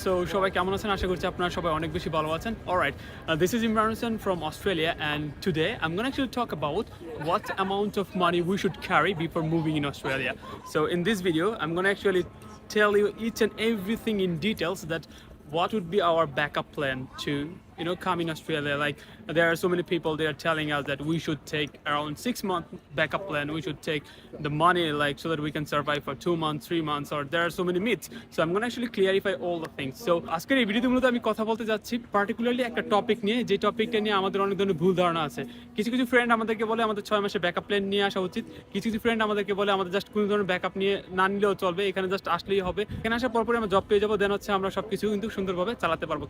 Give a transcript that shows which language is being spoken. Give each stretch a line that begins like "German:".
Bangla: So সবাই কেমন আছেন? আশা করছি আপনারা সবাই অনেক বেশি ভালো আছেন.
English: Alright, this is Imran Hussain from Australia, and today I'm going to actually talk about what amount of money we should carry before moving in Australia. So in this video, I'm going to actually tell you each and everything in details that what would be our backup plan to come in Australia. Like there are so many people, they are telling us that we should take around 6 month backup plan, we should take the money like so that we can survive for 2 months, 3 months, or there are so many myths. So I'm going to actually clarify all the things.
Bangla: So আজকের এই ভিডিওতে মূলত আমি কথা বলতে যাচ্ছি particularly একটা topic নিয়ে, যে টপিকটা নিয়ে আমাদের অনেক ধরনের ভুল ধারণা আছে. কিছু কিছু ফ্রেন্ড আমাদেরকে বলে আমাদের 6 মাসে ব্যাকআপ প্ল্যান নিয়ে আসা উচিত, কিছু কিছু ফ্রেন্ড আমাদেরকে বলে আমাদের জাস্ট কোনো ধরনের ব্যাকআপ নিয়ে না নিলেও চলবে, এখানে জাস্ট আসলেই হবে, এখানে আসার পরপরই আমরা জব পেয়ে যাবো, দেন হচ্ছে আমরা সবকিছু কিন্তু সুন্দরভাবে চালাতে পারবো.